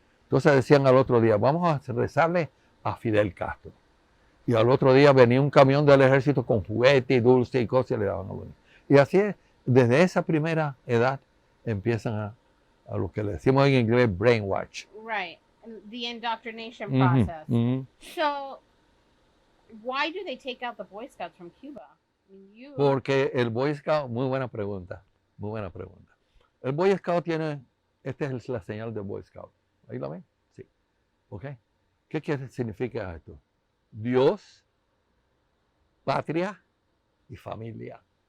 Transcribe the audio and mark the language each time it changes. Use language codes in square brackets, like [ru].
[es] Entonces decían al otro día, vamos a rezarle a Fidel Castro. Y al otro día venía un camión del ejército con juguete y dulce y cosas y le daban a uno. Y así es, desde esa primera edad empiezan a lo que le decimos en inglés brainwash. [en] Right. The indoctrination process. So, why do they take out the Boy Scouts from Cuba? I mean, [es] Porque el Boy Scout, muy buena pregunta. El Boy Scout tiene, esta es la señal del Boy Scout. ¿Ahí la ven? Sí. ¿Ok? ¿Qué significa esto? Dios, patria y familia.